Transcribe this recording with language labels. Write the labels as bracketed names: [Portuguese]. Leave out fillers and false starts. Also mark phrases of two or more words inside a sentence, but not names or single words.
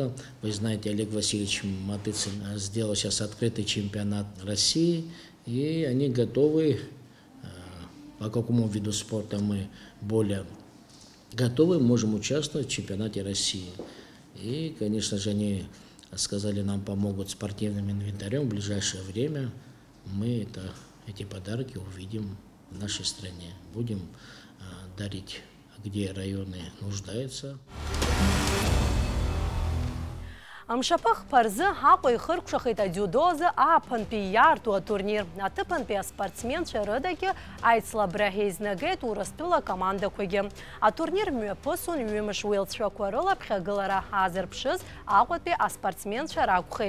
[Russian] Вы знаете, Олег Васильевич Матыцин сделал сейчас открытый чемпионат России, и они готовы, по какому виду спорта мы более готовы, можем участвовать в чемпионате России. И, конечно же, они сказали, нам помогут спортивным инвентарем в ближайшее время. Мы эти подарки увидим в нашей стране. Будем дарить, где районы нуждаются. [Abkhazian] Мшаԥы хԥаразы ҳаҟәа ихыркәшахеит адиудо азы ааԥынтәи иаарту атурнир. Аҭыԥантәи аспортсменцәа рыдагьы аицлабра ҳеизнагеит Урыстәыла акомандақәагьы. Атурнир мҩаԥысын ҩымш уеилцәақәа рыла ԥхьагылара ҳаазырԥшыз Аҟәатәи аспортсменцәа ракәхеит.